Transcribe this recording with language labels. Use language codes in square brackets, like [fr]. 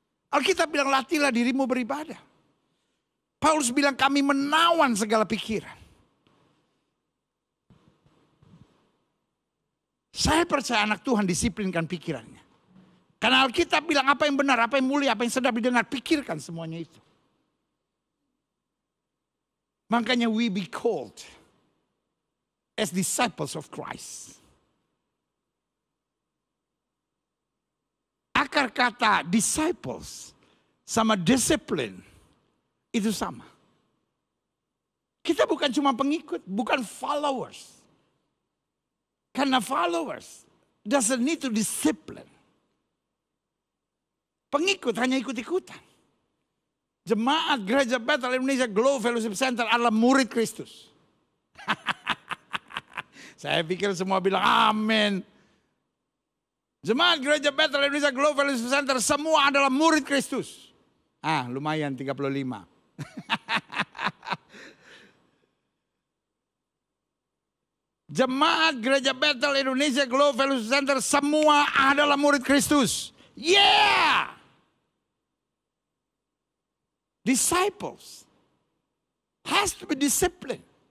[id] Alkitab bilang, latihlah dirimu beribadah. Paulus bilang, kami menawan segala pikiran. Saya percaya anak Tuhan disiplinkan pikirannya. Karena Alkitab bilang apa yang benar, apa yang mulia, apa yang sedap didengar, pikirkan semuanya itu. Makanya [en] we be called as disciples of Christ. [id] akar kata disciples sama discipline itu sama. Kita bukan cuma pengikut, bukan followers. Karena [en] followers doesn't need to discipline. [id] Pengikut hanya ikut-ikutan. Jemaat Gereja Bethel Indonesia Glow Fellowship Center adalah murid Kristus. Saya pikir semua bilang amin. Jemaat Gereja Bethel Indonesia Glow Fellowship Center semua adalah murid Kristus. Lumayan 35. Jemaat Gereja Bethel Indonesia Glow Fellowship Center semua adalah murid Kristus. Yeah! [en] Disciples has to be disciplined.